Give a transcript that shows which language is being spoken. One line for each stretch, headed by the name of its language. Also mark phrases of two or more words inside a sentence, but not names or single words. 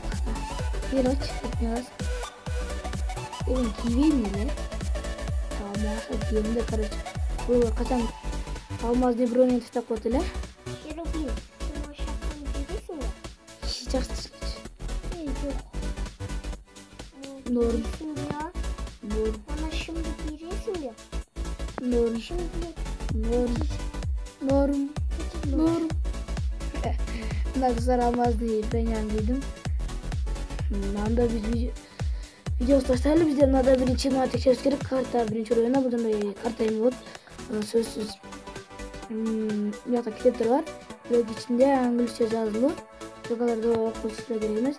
Kyrgyz: Короче, эмен кийбейм эле. Кийемде, короче. Бул качан
Russian: алмазный броня
Kyrgyz: таштап коет эле. Керубин, сен ошактан кийесиңби? Жакшы. Жок. Норм. Норм. Ана шымды кийесиңби? Норм. Норм. Мына кыздар
Russian: алмазный броняны
Kyrgyz: кийдим. Анда биз видео таштайлы. Бизде мынада биринчи текшериш керек. Карта биринчи районда мындай карта эми болот. Сөзсүз мыякта китептер бар. Бирок ичинде англисче жазылуу. Жокаларды окуп чыгыш керек эмес.